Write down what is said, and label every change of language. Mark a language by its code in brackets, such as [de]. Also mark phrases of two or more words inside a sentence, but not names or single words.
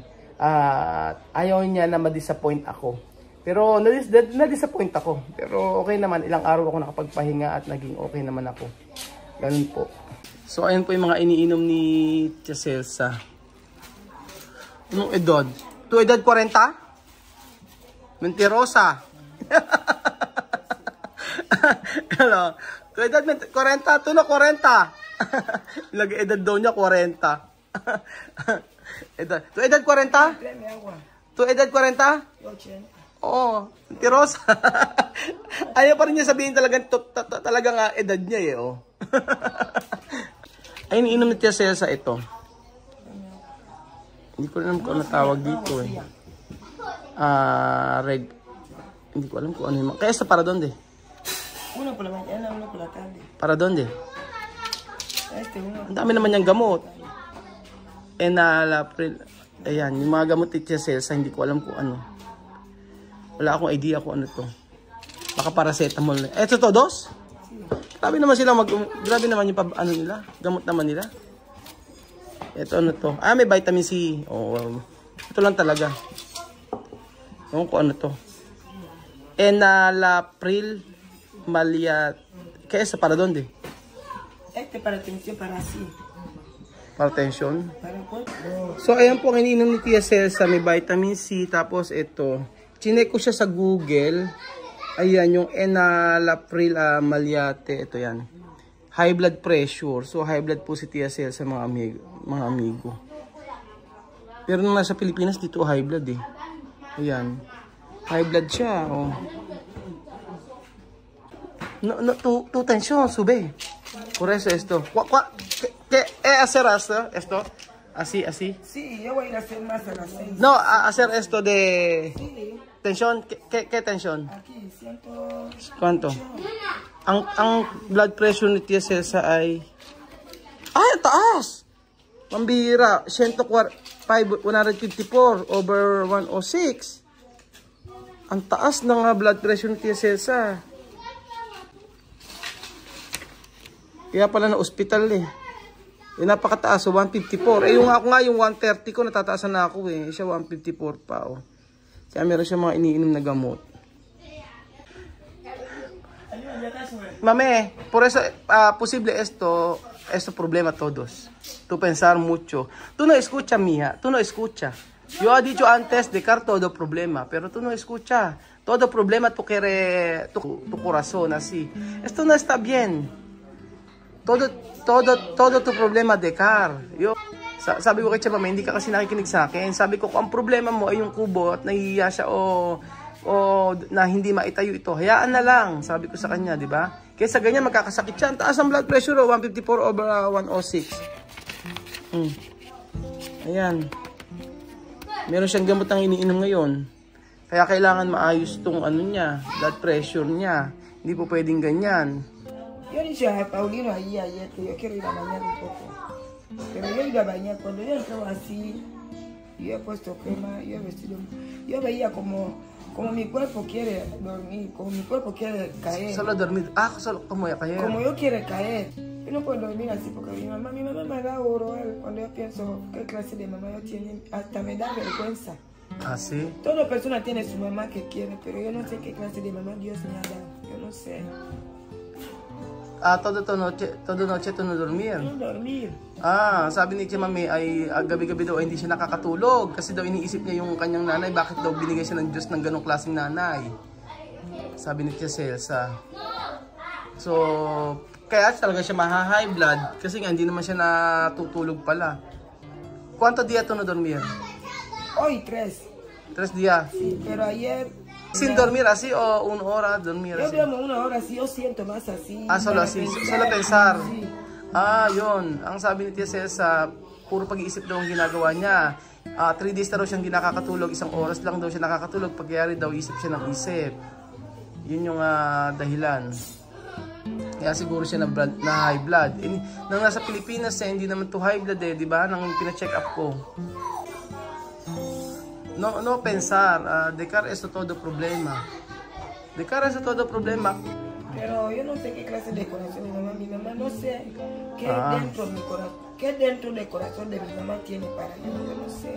[tl] Ayaw niya na ma-disappoint ako. Pero na-disappoint ako. Pero okay naman, ilang araw ako nakapagpahinga at naging okay naman ako. Ganun po. So ayun po yung mga iniinom ni Tia Celsa. Anong edad? [es] Tu edad 40? Mentirosa. Hello. Tu edad 40, tu no 40. [tl] Ilagay edad daw niya 40. [es] Edad. Tu edad 40? Tráeme agua. Tu edad 40? 80. [tl] Oo, mentirosa. Ayaw pa rin niya sabihin talagang edad niya eh, oh. Ay, iniinom ni Tia Celsa ito. Hindi ko alam kung ano tawag dito eh. Hindi ko alam kung ano yung... [es] Kaya para donde? Uno por la mañana, uno por la tarde. Para donde? Uno. [tl] Ang dami naman niyang gamot. Enalapril. Ayan, yung mga gamot ni Tia Celsa, hindi ko alam kung ano. Wala akong idea kung ano to. Baka paracetamol. Eto to, dos? Grabe naman sila grabe naman yung ano nila, gamot naman nila. Ito ano to? May [en] vitamin C. [tl] Oh, ito lang talaga. Ewan ko ano to. Enalapril maliat. Kaya sa [es] para donde? Para tensión, para así. Para tension. Para cuerpo. [tl] So ayan po ang iniinom ni Tia Celsa, may [en] vitamin C, [tl] tapos ito. Chinek ko siya sa Google. Ayan, yung enalapril maliate. Ito yan. [en] High blood pressure. [tl] So, [en] high blood [tl] po si Tia Celsa sa mga amigo. Pero nung nasa Pilipinas, dito [en] high blood [tl] eh. Ayan. [en] High blood [tl] siya. [es] Oh. No, tu tensión sube. Por eso esto. ¿Qué hacer esto? Así. Sí, yo voy a ir a hacer más a las 6. No, hacer esto de... Sí. Tensión, ¿qué tensión? Aquí, 100. ¿Cuánto? [tl] Ang [en] blood pressure [tl] ni Tia Celsa ay... Ay, taas! Pambira, 154 over 106. Ang taas ng [en] blood pressure [tl] ni Tia Celsa. Kaya pala na ospital eh. Napakataas, so 154. Yung ako nga, yung 130 ko, natataasan na ako eh. Siya 154 pa oh. Kaya meron siya mga iniinom na gamot. [es] Mame, por eso, posible esto, es problema todos. Tú pensar mucho. Tú no escuchas, mija. Tú no escuchas. Yo he dicho antes dejar todo problema, pero tú no escuchas. Todo problema tú quieres tu corazón así. Esto no está bien. Todo tu problema dejar. [tl] Yo, sabi ko kay Chama, hindi ka kasi nakikinig sa akin. Sabi ko, kung ang problema mo ay yung kubo at nahihiya siya o na hindi maitayo ito, hayaan na lang. Sabi ko sa kanya, di ba? Kaysa ganyan, magkakasakit siya. Ang taas ang [en] blood pressure, [tl] 154/106. Ayan. Meron siyang gamot ang iniinom ngayon. Kaya kailangan maayos tong ano niya, [en] blood pressure [tl] niya. Hindi po pwedeng ganyan. [es] Yo ni dije a Paulino ahí ayer que yo quiero ir a bañar un poco. Pero yo iba a bañar. Cuando yo entraba así, yo he puesto crema, yo he vestido. Yo veía como mi cuerpo quiere dormir, como mi cuerpo quiere caer. Solo dormir. Solo como caer. Como yo quiero caer. Yo no puedo dormir así porque mi mamá me da horror cuando yo pienso qué clase de mamá yo tiene. Hasta me da vergüenza. ¿Ah, sí? Toda persona tiene su mamá que quiere, pero yo no sé qué clase de mamá Dios me ha dado. Yo no sé. Todo noche to no dormir. No dormir. [tl] Sabi ni Tia Mami ay gabi-gabi daw ay hindi siya nakakatulog kasi daw iniisip niya yung kanyang nanay, bakit daw binigay siya ng Diyos ng ganong klaseng nanay. Sabi ni Tia Celsa. So, kaya talaga siya maha-high blood kasi nga hindi naman siya natutulog pala. [es] ¿Cuántos días to no dormir? Hoy 3. 3 días. Sí, pero ayer... ¿Sin dormir así o 1 hora dormir Yo así? duermo 1 hora así, yo siento más así. Solo así, solo pensar. Sí. [tl] Yun. Ang sabi ni Tia Celsa, puro pag-iisip daw ang ginagawa niya. 3 days na raw siyang hindi nakakatulog, 1 oras lang daw siya nakakatulog. Pagyari daw isip siya ng isip. Yun yung dahilan. Kaya siguro siya na [en] high blood. [tl] Nang nasa Pilipinas hindi naman to [en] high blood [tl] di ba? Nang pina-check up ko. [es] No pensar, dejar esto todo problema. Dejar esto todo problema. Pero yo no sé qué clase de corazón mi mamá. Mi mamá no sé qué dentro de mi corazón, qué dentro del corazón de mi mamá tiene para yo. Yo no sé.